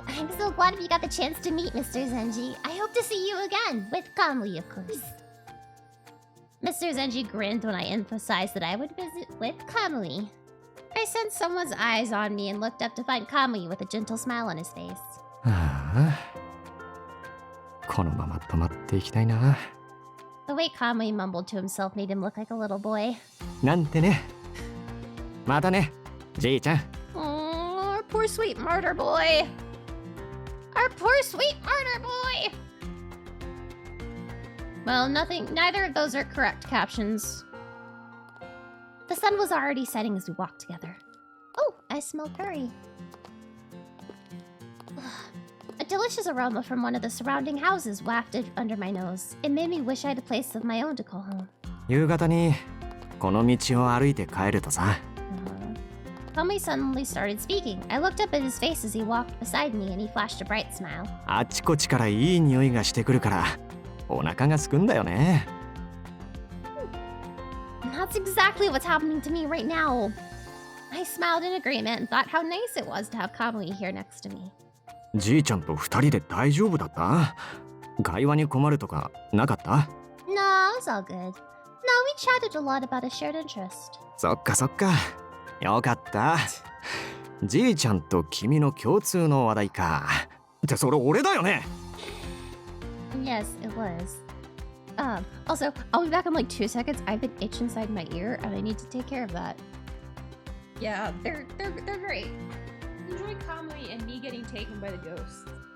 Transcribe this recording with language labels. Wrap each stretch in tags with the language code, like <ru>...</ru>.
<en>I'm so glad we got the chance to meet, Mr. Zenji. I hope to see you again, with Kamui, of course. Mr. Zenji grinned when I emphasized that I would visit with Kamui. I sensed someone's eyes on me and looked up to find Kamui with a gentle smile on his face.</en> <ja>ああ、このまま止まっていきたいな。</ja> <en>The way Kamui mumbled to himself made him look like a little boy.</en> <ja>なんてね。またね、じいちゃん。</ja> <en>Oh, our poor sweet martyr boy. Our poor sweet martyr boy. Well, neither of those are correct captions. The sun was already setting as we walked together. Oh, I smell curry. A delicious aroma from one of the surrounding houses wafted under my nose. It made me wish I had a place of my own to call home.</en> <ja>夕方にこの道を歩いて帰るとさ。</ja> <en>Kamui suddenly started speaking. I looked up at his face as he walked beside me and he flashed a bright smile.</en> <ja>あちこちからいい匂いがしてくるからお腹がすくんだよね。</ja> <en>That's exactly what's happening to me right now. I smiled in agreement and thought how nice it was to have Kamui here next to me.</en> <ja>じいちゃんと二人で大丈夫だった？会話に困るとかなかった？</ja> <en>No, it was all good. No, we chatted a lot about a shared interest.</en> <ja>そっかそっか。よかった。じいちゃんと君の共通の話題か。ってそれ俺だよね。</ja> <en>Yes, it was. Also, I'll be back in like 2 seconds. I have an itch inside my ear and I need to take care of that. Yeah, they're great. Enjoy Kamui and me getting taken by the ghosts.</en>